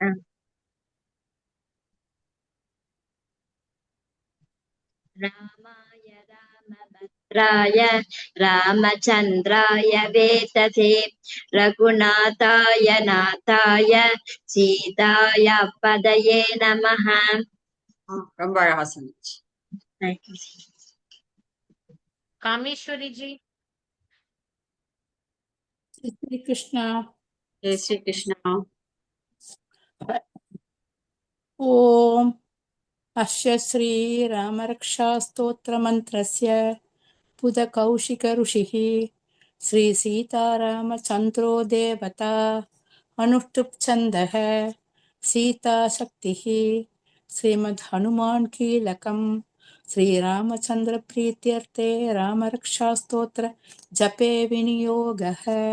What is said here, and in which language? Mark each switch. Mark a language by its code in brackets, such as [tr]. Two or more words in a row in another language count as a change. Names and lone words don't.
[sa] रामाय रामभद्राय रामचन्द्राय वेधसे रघुनाथाय नाथाय सीताय पतये नमः. [ta] ரொம்ப அழகா சொன்னிச்சு. [hi] कामेश्वरी जी। श्री कृष्णा। जय श्री कृष्णा। [sa] ओम अस्य श्री रामरक्षास्तोत्रमन्त्रस्य पुदकौशिक ऋषिः श्री सीतारामचन्द्रो देवता अनुष्टुप् छन्दः सीता शक्तिः श्रीमद् हनुमान् कीलकम् श्री रामचंद्र प्रीत्यर्थे रामरक्षास्तोत्र जपे विनियोगः.